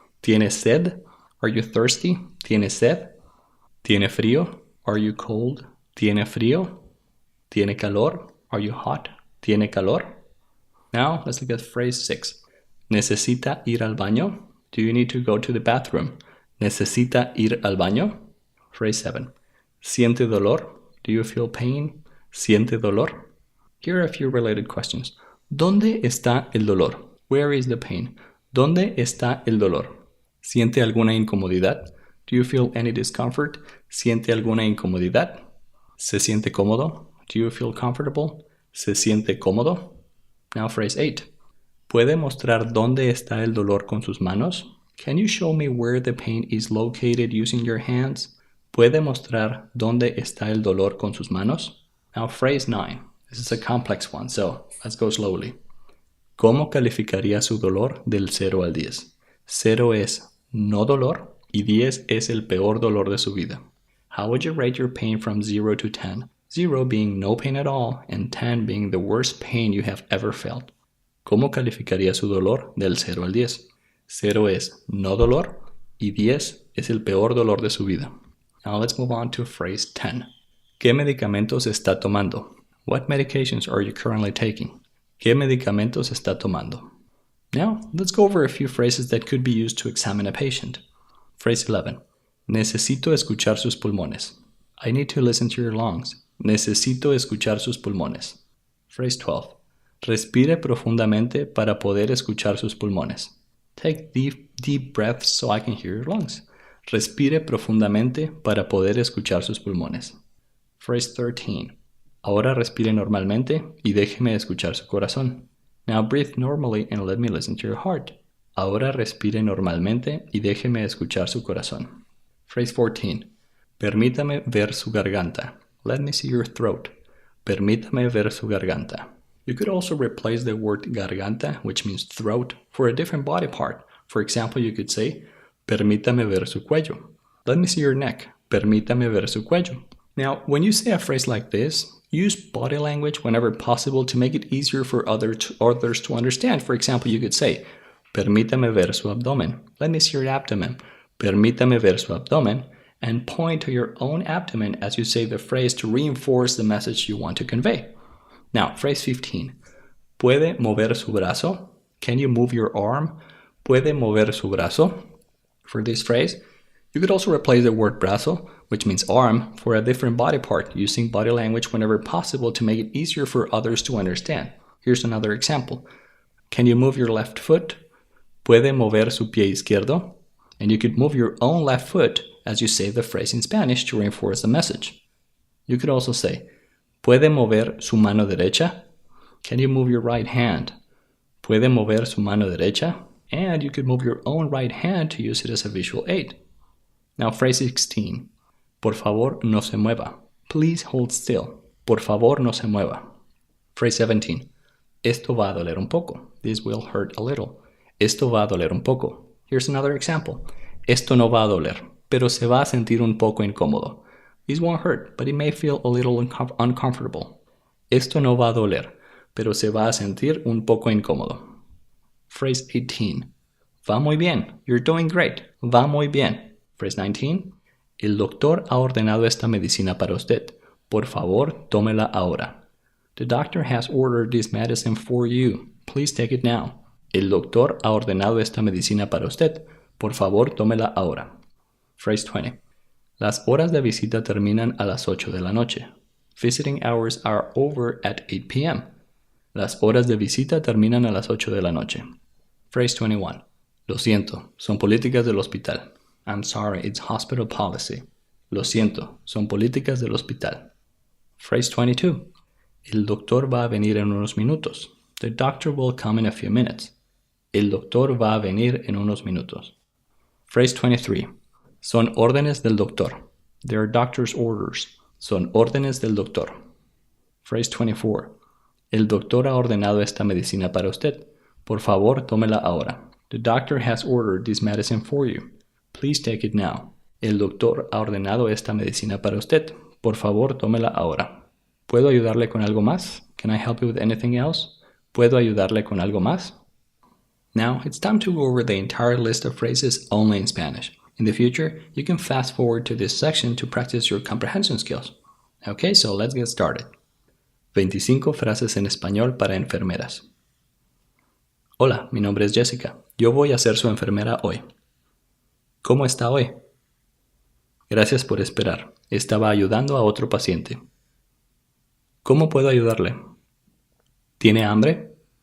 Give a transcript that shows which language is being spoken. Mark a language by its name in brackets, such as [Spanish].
[Spanish] ¿Tiene sed? [English] Are you thirsty? [Spanish] ¿Tiene sed? ¿Tiene frío? [English] Are you cold? [Spanish] ¿Tiene frío? ¿Tiene calor? [English] Are you hot? [Spanish] ¿Tiene calor? [English] Now, let's look at phrase 6. [Spanish] ¿Necesita ir al baño? [English] Do you need to go to the bathroom? [Spanish] ¿Necesita ir al baño? [English] Phrase 7. [Spanish] ¿Siente dolor? [English] Do you feel pain? [Spanish] ¿Siente dolor? [English] Here are a few related questions. [Spanish] ¿Dónde está el dolor? [English] Where is the pain? [Spanish] ¿Dónde está el dolor? ¿Siente alguna incomodidad? [English] Do you feel any discomfort? [Spanish] ¿Siente alguna incomodidad? ¿Se siente cómodo? [English] Do you feel comfortable? [Spanish] ¿Se siente cómodo? [English] Now phrase 8. [Spanish] ¿Puede mostrar dónde está el dolor con sus manos? [English] Can you show me where the pain is located using your hands? [Spanish] ¿Puede mostrar dónde está el dolor con sus manos? [English] Now phrase 9. This is a complex one, so let's go slowly. [Spanish] ¿Cómo calificaría su dolor del 0 al 10? 0 es no dolor y 10 es el peor dolor de su vida. [English] How would you rate your pain from 0 to 10? 0 being no pain at all and 10 being the worst pain you have ever felt. [Spanish] ¿Cómo calificaría su dolor del 0 al 10? 0 es no dolor y 10 es el peor dolor de su vida. [English] Now let's move on to phrase 10. [Spanish] ¿Qué medicamentos está tomando? [English] What medications are you currently taking? [Spanish] ¿Qué medicamentos está tomando? [English] Now, let's go over a few phrases that could be used to examine a patient. Phrase 11. [Spanish] Necesito escuchar sus pulmones. [English] I need to listen to your lungs. [Spanish] Necesito escuchar sus pulmones. [English] Phrase 12. [Spanish] Respire profundamente para poder escuchar sus pulmones. [English] Take deep breaths so I can hear your lungs. [Spanish] Respire profundamente para poder escuchar sus pulmones. [English] Phrase 13. [Spanish] Ahora respire normalmente y déjeme escuchar su corazón. [English] Now breathe normally and let me listen to your heart. [Spanish] Ahora respire normalmente y déjeme escuchar su corazón. [English] Phrase 14. [Spanish] Permítame ver su garganta. [English] Let me see your throat. [Spanish] Permítame ver su garganta. [English] You could also replace the word garganta, which means throat, for a different body part. For example, you could say, [Spanish] permítame ver su cuello. [English] Let me see your neck. [Spanish] Permítame ver su cuello. [English] Now, when you say a phrase like this, use body language whenever possible to make it easier for others to understand. For example, you could say, [Spanish] permítame ver su abdomen. [English] Let me see your abdomen. [Spanish] Permítame ver su abdomen. [English] And point to your own abdomen as you say the phrase to reinforce the message you want to convey. Now, phrase 15. [Spanish] ¿Puede mover su brazo? [English] Can you move your arm? [Spanish] ¿Puede mover su brazo? [English] For this phrase, you could also replace the word brazo, which means arm, for a different body part, using body language whenever possible to make it easier for others to understand. Here's another example. Can you move your left foot? [Spanish] ¿Puede mover su pie izquierdo? [English] And you could move your own left foot as you say the phrase in Spanish to reinforce the message. You could also say, [Spanish] ¿puede mover su mano derecha? [English] Can you move your right hand? [Spanish] ¿Puede mover su mano derecha? [English] And you could move your own right hand to use it as a visual aid. Now phrase 16. [Spanish] Por favor, no se mueva. [English] Please hold still. [Spanish] Por favor, no se mueva. [English] Phrase 17. [Spanish] Esto va a doler un poco. [English] This will hurt a little. [Spanish] Esto va a doler un poco. [English] Here's another example. [Spanish] Esto no va a doler, pero se va a sentir un poco incómodo. [English] This won't hurt, but it may feel a little uncomfortable. [Spanish] Esto no va a doler, pero se va a sentir un poco incómodo. [English] Phrase 18. [Spanish] Va muy bien. [English] You're doing great. Va muy bien. Phrase 19. [Spanish] El doctor ha ordenado esta medicina para usted. Por favor, tómela ahora. [English] The doctor has ordered this medicine for you. Please take it now. [Spanish] El doctor ha ordenado esta medicina para usted. Por favor, tómela ahora. [English] Phrase 20. [Spanish] Las horas de visita terminan a las 8 de la noche. [English] Visiting hours are over at 8 p.m. [Spanish] Las horas de visita terminan a las 8 de la noche. [English] Phrase 21. [Spanish] Lo siento, son políticas del hospital. [English] I'm sorry, it's hospital policy. [Spanish] Lo siento, son políticas del hospital. [English] Phrase 22. [Spanish] El doctor va a venir en unos minutos. [English] The doctor will come in a few minutes. [Spanish] El doctor va a venir en unos minutos. [English] Phrase 23. [Spanish] Son órdenes del doctor. [English] They are doctor's orders. [Spanish] Son órdenes del doctor. [English] Phrase 24. [Spanish] El doctor ha ordenado esta medicina para usted. Por favor, tómela ahora. [English] The doctor has ordered this medicine for you. Please take it now. [Spanish] El doctor ha ordenado esta medicina para usted. Por favor, tómela ahora. ¿Puedo ayudarle con algo más? [English] Can I help you with anything else? [Spanish] ¿Puedo ayudarle con algo más? [English] Now, it's time to go over the entire list of phrases only in Spanish. In the future, you can fast forward to this section to practice your comprehension skills. Okay, so let's get started. [Spanish] 25 frases en español para enfermeras. Hola, mi nombre es Jessica. Yo voy a ser su enfermera hoy. ¿Cómo está hoy? Gracias por esperar. Estaba ayudando a otro paciente. ¿Cómo puedo ayudarle? ¿Tiene hambre?